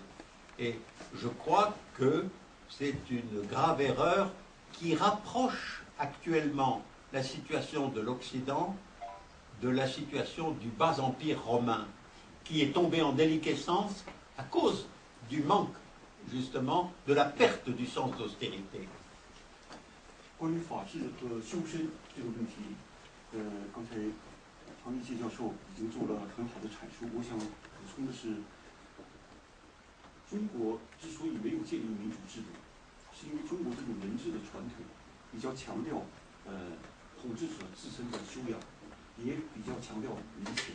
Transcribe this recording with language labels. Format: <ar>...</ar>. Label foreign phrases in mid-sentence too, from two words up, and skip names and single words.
<fr>Et je crois que c'est une grave erreur qui rapproche actuellement la situation de l'Occident de la situation du bas empire romain, qui est tombé en déliquescence à cause du manque, justement, de la perte du sens d'austérité.</fr> <zh>关于法治和修身这个问题，刚才常一介教授已经做了很好的阐述。我想补充的是，中国之所以没有建立民主制度，是因为中国这种人治的传统比较强调统治者自身的修养，也比较强调人情。</zh>